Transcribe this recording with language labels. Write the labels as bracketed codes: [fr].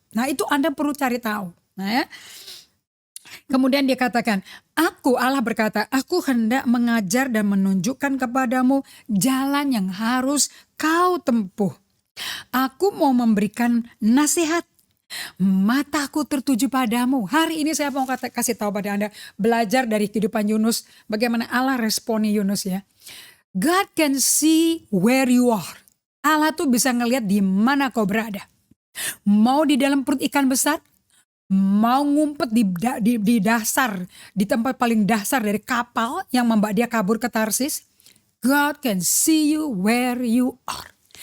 [id] Nah, itu Anda perlu cari tahu. Nah ya. Kemudian dia katakan, Allah berkata, aku hendak mengajar dan menunjukkan kepadamu jalan yang harus kau tempuh. Aku mau memberikan nasihat. Mataku tertuju padamu. Hari ini saya mau kasih tahu pada Anda, belajar dari kehidupan Yunus, bagaimana Allah responi Yunus ya. [en] God can see where you are. [id] Allah tuh bisa ngelihat di mana kau berada. Mau di dalam perut ikan besar, mau ngumpet di dasar, di tempat paling dasar dari kapal yang membawa dia kabur ke Tarsis. [en] God can see you where you are.